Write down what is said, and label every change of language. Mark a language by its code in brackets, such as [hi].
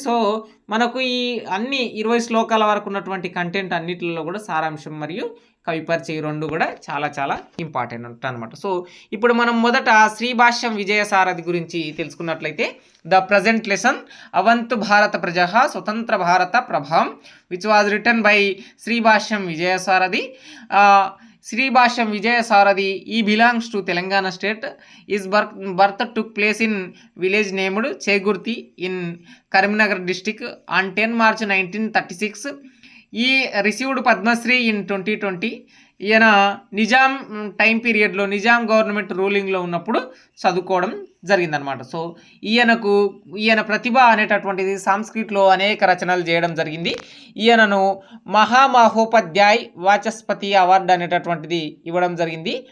[te] So మనకు ఈ అన్ని 20 శ్లోకాల వరకు ఉన్నటువంటి కంటెంట్ అన్నిటిలో కూడా సారాంశం మరియు కవి పరిచయం రెండు కూడా చాలా చాలా ఇంపార్టెంట్ అనమాట. సో ఇప్పుడు మనం మొదట శ్రీభాష్యం విజయసారథి గురించి తెలుసుకున్నట్లయితే [en] the present lesson [te] అవంతు భారత ప్రజః స్వతంత్ర భారత ప్రభావం [en] which was written by [te] Sri Bhashyam Vijayasarathi. [en] Sribhashyam Vijayasarathi, he belongs to Telangana state. His birth took place in village named Chegurti in Karimnagar district on 10 March 1936. He received Padma Shri in 2020. [te] ఈయన Nizam time పీరియడ్లో, Nizam government రూలింగ్లో ఉన్నప్పుడు చదువుకోవడం జరిగిందనమాట. So ఈయన ప్రతిభ అనేటటువంటిది సంస్కృతిలో అనేక రచనలు చేయడం జరిగింది. ఈయనను మహామహోపాధ్యాయ్ వాచస్పతి అవార్డు అనేటటువంటిది ఇవ్వడం జరిగింది.